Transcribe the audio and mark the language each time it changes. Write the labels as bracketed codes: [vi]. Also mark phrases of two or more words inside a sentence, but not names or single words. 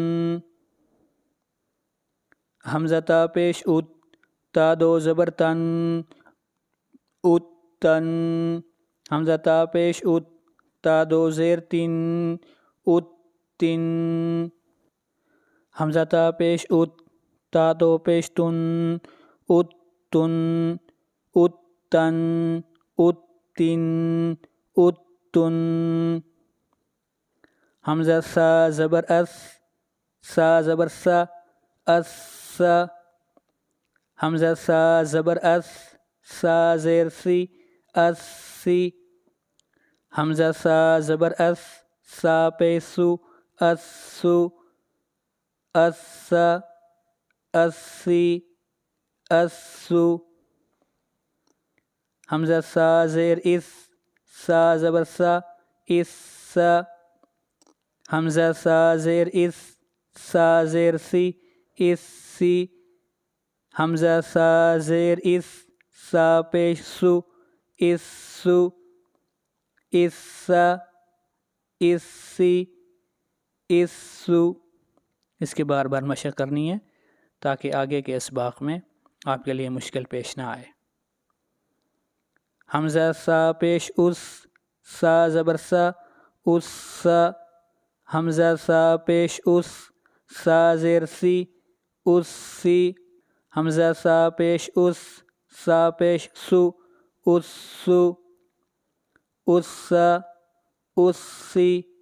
[ur] حمزہ تا پیش ات تا دو زبر تن اتن حمزہ تا پیش ات تا دو زیر تین اتن حمزہ تا پیش ات تا دو پیش تن اتن اتن اتن اتن حمزہ سا زبر اس سا زبر سا اس حمزہ سا زبر اس سا زیر سی اسی حمزہ سا زبر اس سا پیسو اسو اسا اسی اسو حمزہ سا زیر اس سا زبر سا اسا حمزہ سا زیر اس سا زیر سی اسی حمزہ سا زیر اس سا پیش سو اسو اسا اسی اسو اس کی بار بار مشق کرنی ہے تاکہ آگے کے اسباق میں آپ کے لیے مشکل پیش نہ آئے. حمزہ سا پیش اس سا زبر سا اسا حمزہ سا پیش اس سا زیر سی اسی حمزہ سا پیش اس سا پیش سو اسو اسا اسی